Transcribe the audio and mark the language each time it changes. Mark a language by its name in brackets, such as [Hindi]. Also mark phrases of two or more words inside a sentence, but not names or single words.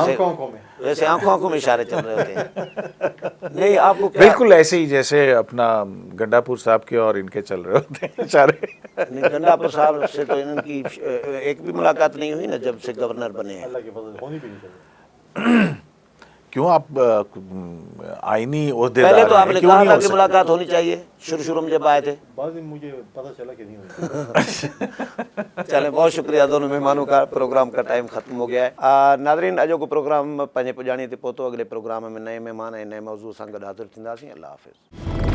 [Urdu] ویسے آنکھوں میں اشارے چل رہے ہوتے ہیں۔ نہیں، آپ کو بالکل ایسے ہی جیسے اپنا گنڈاپور صاحب کے اور ان کے چل رہے ہوتے ہیں اشارے۔ گنڈاپور صاحب سے تو ان کی ایک بھی ملاقات نہیں ہوئی نا جب سے گورنر بنے ہیں۔ کیوں آپ آئینی عہدیدار پہلے تو ہیں, آپ نے کیوں کہا نہیں تھا ہو کہ سکتے? ملاقات ہونی چاہیے شروع میں جب آئے تھے. بعد میں مجھے پتا چلا کہ نہیں ہوگی. چلے، بہت شکریہ دونوں مہمانوں کا۔ پروگرام کا ٹائم ختم ہو گیا ہے. [Sindhi] नादरीन, अॼो को प्रोग्राम पंहिंजे पुॼाणी ते पहुतो। अगले प्रोग्राम में नए मेहमान ऐं नए मौज़ू सां गॾु हाज़िर थींदासीं। अल्लाह हाफ़िज़।